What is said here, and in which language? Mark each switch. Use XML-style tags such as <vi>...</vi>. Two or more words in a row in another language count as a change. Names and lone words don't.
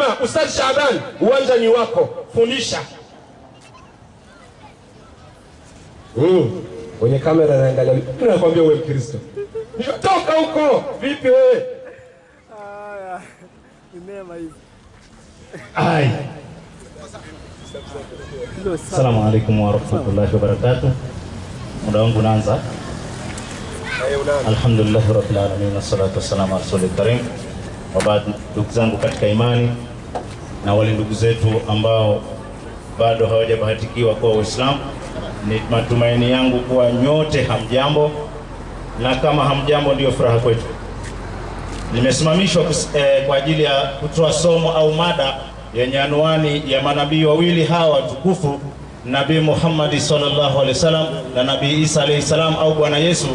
<sw>Ustadh Shaban, uwanja ni wako, fundisha. Kwenye kamera naangalia, tunakwambia wewe Mkristo. Toka huko, vipi wewe? Neema hivi.</sw> <ar>السلام عليكم ورحمة الله وبركاته.</ar> <sw>Muda wangu unaanza.</sw> <ar>الحمد لله رب العالمين والصلاة والسلام على الرسول الكريم. وبعد,</ar> <sw>ndugu zangu katika imani na wale ndugu zetu ambao bado hawajabahatikiwa kuwa Waislamu, ni matumaini yangu kuwa nyote hamjambo, na kama hamjambo ndio furaha kwetu. Nimesimamishwa kwa ajili ya kutoa somo au mada yenye anwani ya manabii wawili hawa tukufu, Nabii Muhammad</sw> <ar>صلى الله عليه وسلم</ar> <sw>na Nabii Isa</sw> <ar>عليه السلام,</ar> <sw>au Bwana Yesu.</sw>